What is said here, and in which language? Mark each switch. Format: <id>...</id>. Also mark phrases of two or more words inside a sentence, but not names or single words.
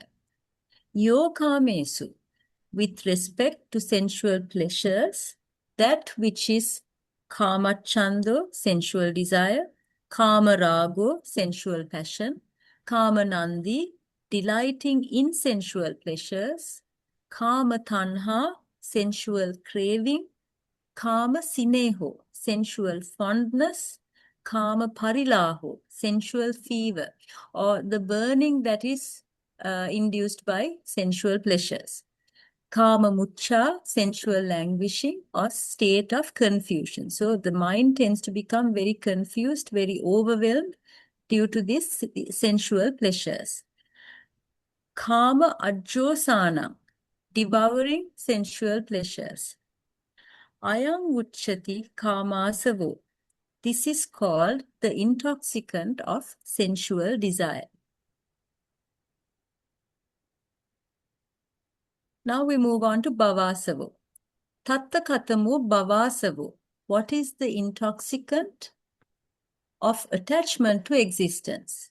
<pi>Yo kāmesu,</pi> <en>with respect to sensual pleasures, that which is kāmacchando, sensual desire, kāmarago, sensual passion, kāmanandi, delighting in sensual pleasures, kāmatanha, sensual craving, kāmasineho, sensual fondness,</en> <pi>Kama parilaho,</pi> <en>sensual fever, or the burning that is induced by sensual pleasures.</en> <pi>Kama mucha,</pi> <en>sensual languishing or state of confusion. So the mind tends to become very confused, very overwhelmed due to these sensual pleasures.</en> <pi>Kama ajjosana,</pi> <en>devouring sensual pleasures.</en> <pi>Ayam uchchati kāmasavo.</pi> <en>This is called the intoxicant of sensual desire. Now we move on to bhavasavo.</en> <pi>Tatta katamo bhavasavo.</pi> <en>What is the intoxicant of attachment to existence?</en>